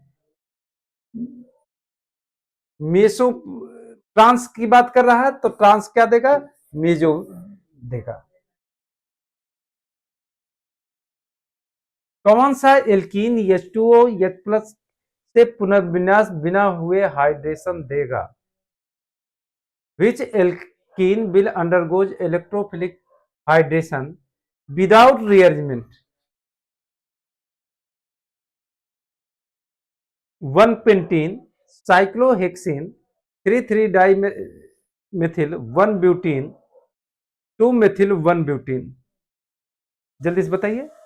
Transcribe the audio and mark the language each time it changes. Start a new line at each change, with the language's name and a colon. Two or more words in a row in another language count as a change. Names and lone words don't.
Hindi: मेसो ट्रांस की बात कर रहा है तो ट्रांस क्या देगा, मेजो देगा। कौन सा एल्कीन H2O H+ से पुनर्विन्यास बिना हुए हाइड्रेशन देगा।
English: Which alkene will undergoes electrophilic hydration without rearrangement? 1 pentene, cyclohexene, 3,3-dimethyl 1-butene, 2-methyl 1-butene।
Hindi: जल्दी से बताइए।